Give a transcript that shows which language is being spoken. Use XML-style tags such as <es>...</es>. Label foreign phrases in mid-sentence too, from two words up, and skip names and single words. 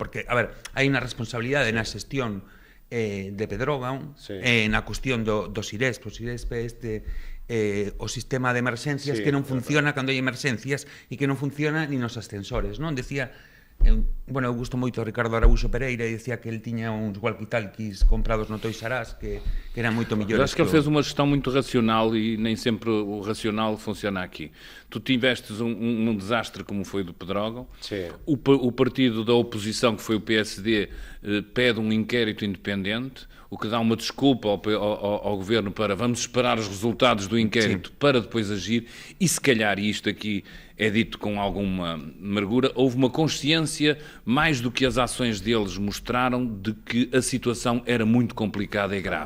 <gl>Porque, a ver, hai unha responsabilidade na xestión de Pedrógão, na cuestión dos IRESP. Os IRESP o sistema de emerxencias que non funciona cando hai emerxencias e que non funciona nin nos ascensores, non? Decía Bueno, eu gusto moito Ricardo Araújo Pereira e dicía que ele tiña uns walkie-talkies comprados no Toys R Us que eran moito mellores.</gl> <pt>Eu acho que ele fez uma gestão muito racional e nem sempre o racional funciona aqui. Tu tivestes um desastre como foi do Pedrógão. O partido da oposição, que foi o PSD, pede um inquérito independente, o que dá uma desculpa ao governo para vamos esperar os resultados do inquérito para depois agir, e se calhar isto aqui é dito com alguma amargura, houve uma consciência, mais do que as ações deles mostraram, de que a situação era muito complicada e grave.</pt>